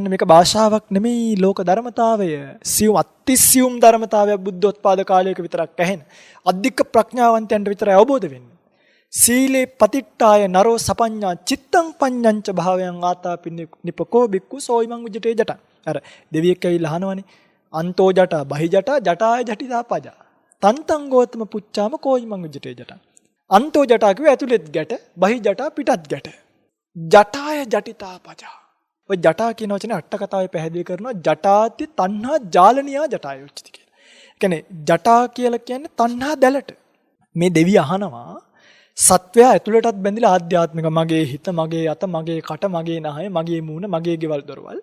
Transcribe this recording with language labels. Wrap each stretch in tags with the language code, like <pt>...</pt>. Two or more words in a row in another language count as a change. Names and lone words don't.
<si>මේක භාෂාවක් නෙමෙයි, ලෝක ධර්මතාවය. සියුම් අතිසියුම් ධර්මතාවයක් බුද්ධෝත්පාද කාලයක විතරක් ඇහෙන. අධික ප්‍රඥාවන්තයන්ට විතරයි අවබෝධ වෙන්නේ.</si> <pi>සීලේ පතිට්ඨාය නරෝ සපඤ්ඤා චිත්තං පඤ්ඤංච භාවයන් ආතාපි නිපකෝ බික්කු සෝයිමං උජිතේ ජට.</pi> <si>අර දෙවියෙක් ඇවිල්ලා අහනවනේ.</si> <pi>අන්තෝ ජට බහි ජට ජටාය ජටිතා පජා. තන්තං ගෝතම පුච්චාම කෝයිමං උජිතේ ජට. අන්තෝ ජටා</pi> <si>කිව්වේ ඇතුළෙත් ගැට,</si> <pi>බහි ජටා</pi> <si>පිටත් ගැට.</si> <pi>ජටාය ජටිතා පජා.</pi> <si>ඔය ජටා කියන වචනේ අට කතාවේ පැහැදිලි කරනවා</si> <pi>ජටාති තණ්හා ජාලනියා ජටාය උච්චති</pi> <si>කියලා. ඒ කියන්නේ ජටා කියලා කියන්නේ තණ්හා දැලට. මේ දෙවිය අහනවා සත්වයා ඇතුළටත් බැඳිලා ආධ්‍යාත්මික මගේ හිත, මගේ අත, මගේ කට, මගේ නහය, මගේ මූණ, මගේ ගෙවල් දොරවල්.</si>